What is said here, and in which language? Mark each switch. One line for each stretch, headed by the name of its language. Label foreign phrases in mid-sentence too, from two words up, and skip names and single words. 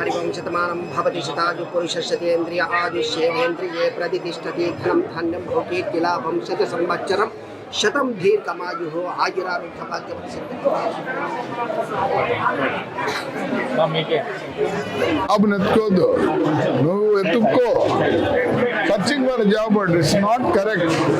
Sanskrit: हरि ओम शतमानं भवति शतायु पुरुषशतेन्द्रिय आयुष्येवेन्द्रिये प्रतिष्ठति धनं धान्यं भोगीर्तिलाभं शतसंवत्सरं शतं दीर्घमायुः
English: अब
Telugu: నెత్తుకోదు నువ్వు ఎత్తుక్కో
English: searching for job but it's not correct